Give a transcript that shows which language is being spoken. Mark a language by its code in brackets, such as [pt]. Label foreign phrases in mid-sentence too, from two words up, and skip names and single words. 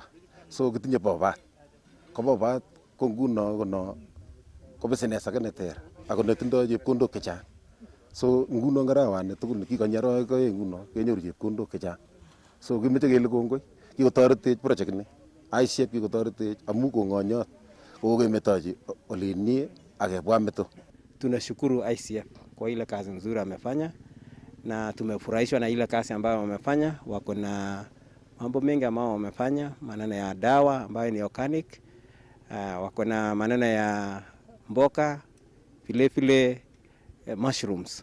[kln] So kitinye bobat ko nguno kono ko business age neter ako netindoi chepkondok chechang. So nguno ngarawani tugul kikonyi arawek aeng nguno kenyoru chepkondok chechang. So kimeche kele kongoi kikotoretech project ni aisiek, kikotoretech amu kongonyot kokemetochi olinie akebwa meto. [sw] Tunashukuru ICF kwa ile kazi nzuri amefanya na tumefurahishwa na ile kazi ambayo wamefanya. Wako na mambo mengi ambayo wamefanya, maneno ya dawa ambayo ni organic, wako na maneno ya mboka, vile mushrooms.